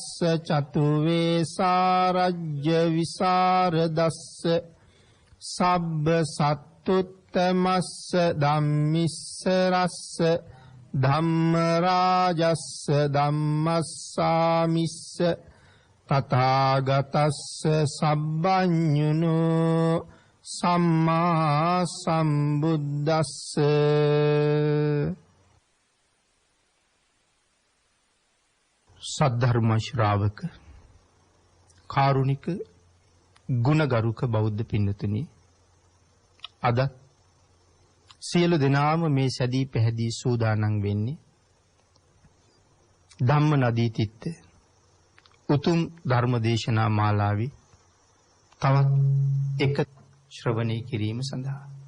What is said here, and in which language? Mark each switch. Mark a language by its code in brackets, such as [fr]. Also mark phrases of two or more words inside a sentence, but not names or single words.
[pi] චතුවේ සාරජ්‍ය විසරදස්ස සබ්බ සත්තුත්තමස්ස ධම්මිස්ස රස්ස ධම්ම රාජස්ස ධම්මස්සාමිස්ස තථාගතස්ස සබ්බඤුනෝ සම්මා සම්බුද්දස්ස. [si] සද්ධර්ම ශ්‍රාවක කාරුණික ගුණගරුක බෞද්ධ පින්නතුනි, අද සියලු දෙනාම මේ සැදී පැහැදී සූදානම් වෙන්නේ ධම්ම නදී තිත්ත උතුම් ධර්ම දේශනා මාලාවේ තවත් එක ශ්‍රවණය කිරීම සඳහා.